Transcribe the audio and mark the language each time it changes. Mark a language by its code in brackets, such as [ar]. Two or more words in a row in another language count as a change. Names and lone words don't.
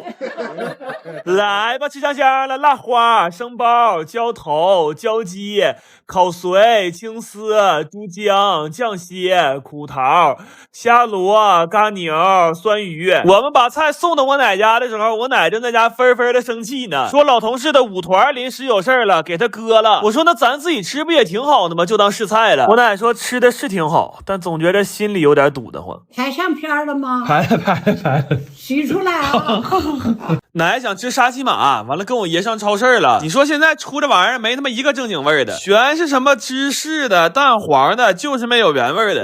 [zh] 來吧，吃香香的辣花、生包、澆頭、澆雞、烤髓、青絲、豬薑、醬蟹、苦桃、蝦螺、嘎牛、酸魚。我們把菜送到我奶家的時候，我奶正在家紛紛的生氣呢，說老同事的舞團臨時有事了，給他割了。我說那咱自己吃不也挺好的嗎？就當試菜了。我奶說吃的是挺好，但總覺得心裡有點堵得慌。拍上片了嗎？拍了。洗出來啊！奶想吃沙琪瑪，完了跟我爺上超市了。你說現在出這玩意兒沒他媽一個正經味的，全是什麼芝士的、蛋黃的，就是沒有原味的。